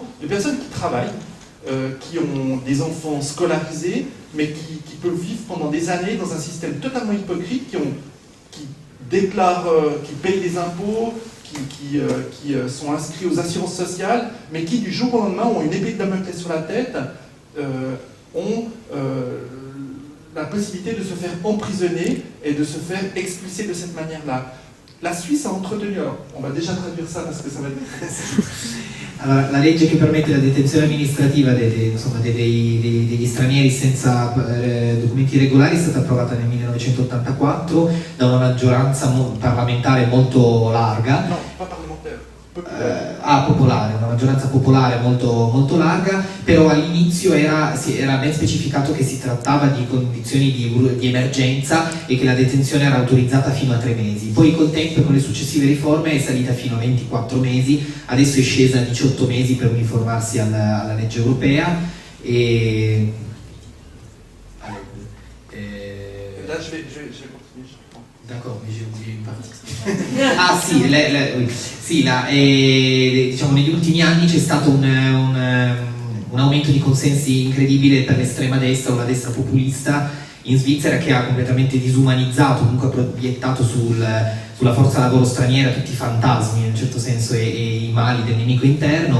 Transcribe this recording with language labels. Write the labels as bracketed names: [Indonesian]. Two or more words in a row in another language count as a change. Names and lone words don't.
[French] de personnes qui travaillent, qui ont des enfants scolarisés, mais qui peuvent vivre pendant des années dans un système totalement hypocrite, qui déclarent, qui payent des impôts, qui sont inscrits aux assurances sociales, mais qui du jour au lendemain ont une épée de Damoclès sur la tête, ont la possibilité de se faire emprisonner et de se faire expulser de cette manière-là. La Suisse a entretenu, alors on va déjà traduire ça parce que ça va être... [Italian] Allora, la legge che permette la detenzione amministrativa degli stranieri senza documenti regolari è stata approvata nel 1984 da una maggioranza parlamentare molto larga. [French] No, pas parlementaire. [Italian] Popolare, una maggioranza popolare molto larga, però all'inizio era ben specificato che si trattava di condizioni di emergenza e che la detenzione era autorizzata fino a 3 mesi. Poi col tempo e con le successive riforme è salita fino a 24 mesi, adesso è scesa a 18 mesi per uniformarsi alla legge europea e... [French] Là, je vais continuer. D'accord, mais j'ai oublié une partie. [Italian] Ah sì, diciamo, negli ultimi anni c'è stato un aumento di consensi incredibile per l'estrema destra o la destra populista in Svizzera, che ha completamente disumanizzato, comunque ha proiettato sulla forza lavoro straniera tutti i fantasmi in un certo senso e i mali del nemico interno.